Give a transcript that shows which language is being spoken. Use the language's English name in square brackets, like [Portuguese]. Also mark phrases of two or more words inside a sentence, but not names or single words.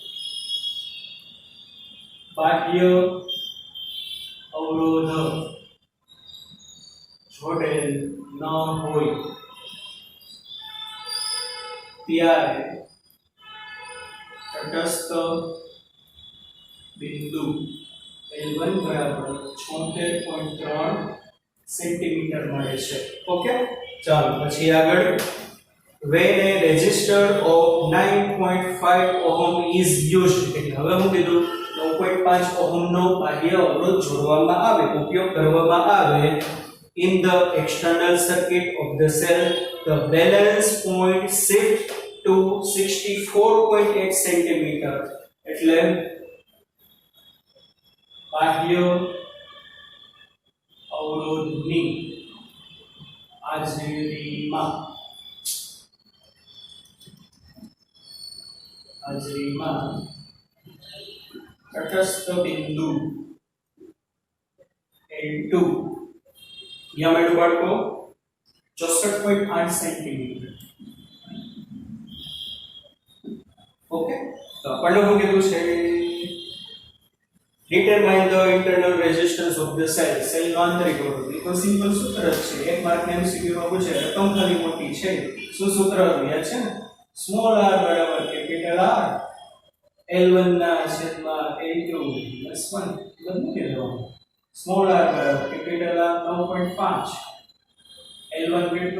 [Gujarati] બાહ્ય અવરોધ જોડેલ ન હોય ત્યારે તટસ્થ બિંદુ L1 બરાબર 76.3 સેન્ટીમીટર મળે છે. ઓકે, ચાલો પછી આગળ. [English] When a resistor of 9.5 ohm is used, [Gujarati] એટલે હવે હું કીધું 9.5 ઓહમ નો બાહ્ય અવરોધ જોડવામાં આવે, ઉપયોગ કરવામાં આવે. [English] In the external circuit of the cell, the balance point shift to 64.8 cm. [Gujarati] એટલે બાહ્ય અવરોધની હાજરીમાં તટસ્થ બિંદુ L2 [Hindi] यहाँ मेरे [Gujarati] बाળકો 64.8 સેન્ટીમીટર. ઓકે, તો આપણને શું કીધું છે? [English] determine the internal resistance of the cell. [Gujarati] સેલ નો આંતરિક અવરોધ. એ તો સિમ્પલ સૂત્ર જ છે. એક માર્ક ને MCQ માં પૂછે રકમ ખાલી મોટી છે. શું સૂત્ર યાદ છે ને? સ્મોલ r બરાબર કેપિટલ R, L1 ના છેદમાં L2 +1 બધું મૂકી દેવાનું. સ્મોલ r બરાબર કેપિટલ R 9.5, L1 કેટલું?